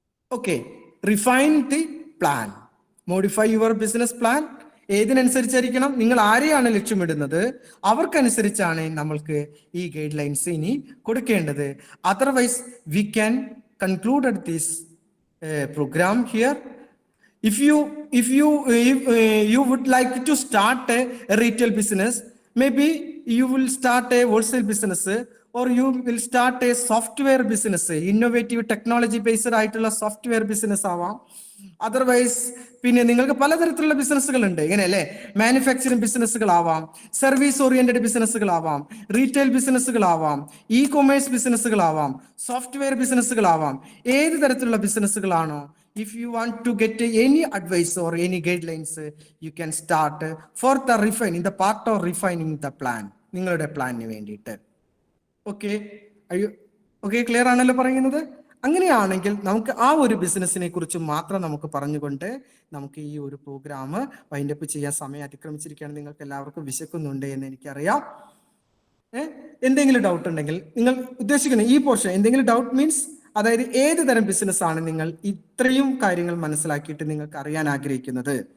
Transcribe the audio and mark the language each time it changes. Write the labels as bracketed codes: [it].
[en] Okay, refine the plan, modify your business plan. [ml] ഏതിനനുസരിച്ചായിരിക്കണം? നിങ്ങൾ ആരെയാണ് ലക്ഷ്യമിടുന്നത് അവർക്കനുസരിച്ചാണ് നമ്മൾക്ക് ഈ ഗൈഡ് ലൈൻസ് ഇനി കൊടുക്കേണ്ടത്. [en] Otherwise we can conclude this program here. If you would like to start a retail business, maybe you will start a wholesale business, or you will start a software business, innovative technology based [ml] ആയിട്ടുള്ള software business ആവാം. Otherwise പിന്നെ നിങ്ങൾക്ക് പലതരത്തിലുള്ള ബിസിനസ്സുകൾ ഉണ്ട്, ഇങ്ങനെയല്ലേ? Manufacturing ബിസിനസ്സുകളാവാം, service oriented ബിസിനസ്സുകളാവാം, retail ബിസിനസ്സുകളാവാം, E commerce ബിസിനസ്സുകളാവാം, software ബിസിനസ്സുകളാവാം. ഏത് തരത്തിലുള്ള ബിസിനസ്സുകളാണോ, [en] if you want to get any advice or any guidelines, you can start for the refining, the part of refining the plan, [ml] നിങ്ങളുടെ പ്ലാനിന് വേണ്ടിയിട്ട്. ഓക്കെ, ഓക്കെ, ക്ലിയർ ആണല്ലോ പറയുന്നത്? അങ്ങനെയാണെങ്കിൽ നമുക്ക് ആ ഒരു ബിസിനസ്സിനെ കുറിച്ച് മാത്രം നമുക്ക് പറഞ്ഞുകൊണ്ട് നമുക്ക് ഈ ഒരു പ്രോഗ്രാം വൈൻഡപ്പ് ചെയ്യാൻ സമയം അതിക്രമിച്ചിരിക്കുകയാണ്. നിങ്ങൾക്ക് എല്ലാവർക്കും വിശക്കുന്നുണ്ട് എന്ന് എനിക്കറിയാം. എന്തെങ്കിലും ഡൗട്ട് ഉണ്ടെങ്കിൽ നിങ്ങൾ ഉദ്ദേശിക്കുന്ന ഈ പോർഷൻ, എന്തെങ്കിലും ഡൗട്ട് മീൻസ് അതായത് ഏത് തരം ബിസിനസ് ആണ് നിങ്ങൾ ഇത്രയും കാര്യങ്ങൾ മനസ്സിലാക്കിയിട്ട് നിങ്ങൾക്ക് അറിയാൻ ആഗ്രഹിക്കുന്നത്?